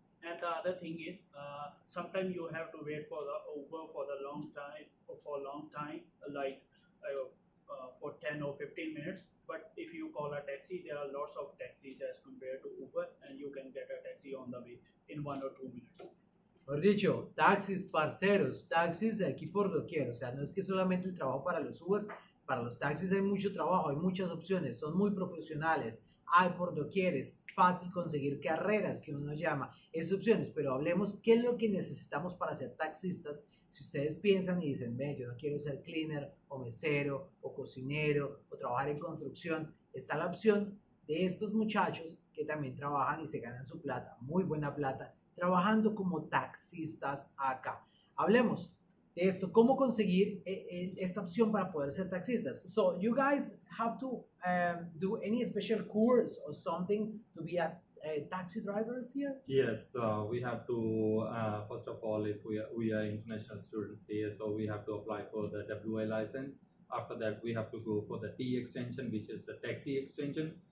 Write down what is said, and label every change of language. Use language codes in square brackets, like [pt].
[en] And the other thing is, sometimes you have to wait for the Uber for the long time, like for 10 or 15 minutes. But if you call a taxi, there are lots of taxis as compared to Uber, and you can get a taxi on the way in 1 or 2 minutes. [es] Por dicho, taxis, parceros, taxis de aquí por doquier. O sea, no es que solamente el trabajo para los Ubers, para los taxis hay mucho trabajo, hay muchas opciones, son muy profesionales, hay por doquier, es fácil conseguir carreras que uno llama, esas opciones, pero hablemos qué es lo que necesitamos para ser taxistas. Si ustedes piensan y dicen, ve, yo no quiero ser cleaner o mesero o cocinero o trabajar en construcción, está la opción de estos muchachos que también trabajan y se ganan su plata, muy buena plata, trabajando como taxistas acá. Hablemos de esto, cómo conseguir esta opción para poder ser taxistas. [en] So, you guys have to do any special course or something to be a taxi drivers here? Yes, we have to first of all, if we are international students here, so we have to apply for the WA license. After that, we have to go for the T extension, which is the taxi extension.